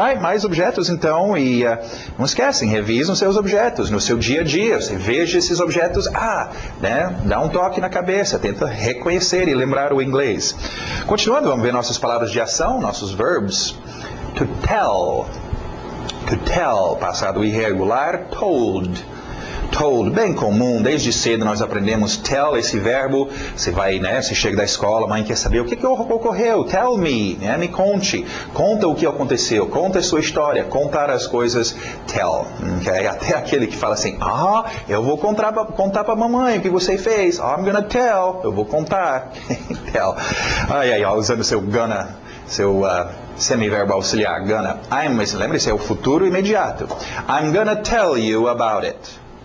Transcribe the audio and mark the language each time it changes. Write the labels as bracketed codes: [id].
[pt] Mais objetos então, e não esquecem, revisam seus objetos no seu dia a dia. Você veja esses objetos, dá um toque na cabeça, tenta reconhecer e lembrar o inglês. Continuando, vamos ver nossas palavras de ação, nossos verbos. [en] To tell. To tell, [pt] passado irregular, told. Told, bem comum, desde cedo nós aprendemos tell, esse verbo, você vai, você chega da escola, a mãe quer saber o que ocorreu, [en] tell me, [pt] me conte, conta o que aconteceu, conta a sua história, contar as coisas, tell, okay? Até aquele que fala assim, eu vou contar para a mamãe o que você fez, [en] I'm gonna tell, [pt] eu vou contar, tell, usando seu gonna, seu semiverbo auxiliar, gonna, lembre-se, é o futuro imediato, [en] I'm gonna tell you about it.